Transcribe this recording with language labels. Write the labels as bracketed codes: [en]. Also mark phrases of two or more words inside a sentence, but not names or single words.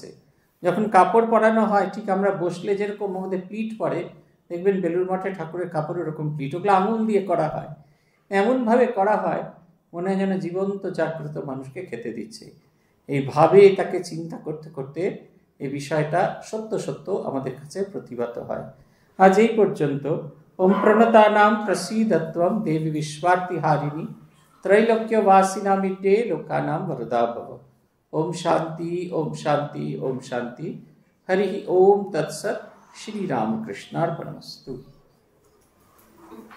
[bn] যখন কাপড় পরানো হয়, ঠিক আমরা বসলে যেরকম আমাদের প্লিট পরে, দেখবেন বেলুড় মঠে ঠাকুরের কাপড় এরকম প্লিট, ওগুলো আঙুল দিয়ে করা হয়, এমনভাবে করা হয় মনে হয় যেন জীবন্ত জাগ্রত মানুষকে খেতে দিচ্ছে। এইভাবে তাকে চিন্তা করতে করতে এই বিষয়টা সত্য সত্য আমাদের কাছে প্রতিভাত হয়। আজ এই পর্যন্ত। [sa] ওম প্রণতানাম প্রসীদত্বম দেবী বিশ্বার্তিহারিণী त्रैलोक्यवासिनामिड्डे लोकानां वरदा भव। ओम शांति ओम शांति ओम शांति। हरि ओम तत्सत्। श्री रामकृष्णार्पणमस्तु।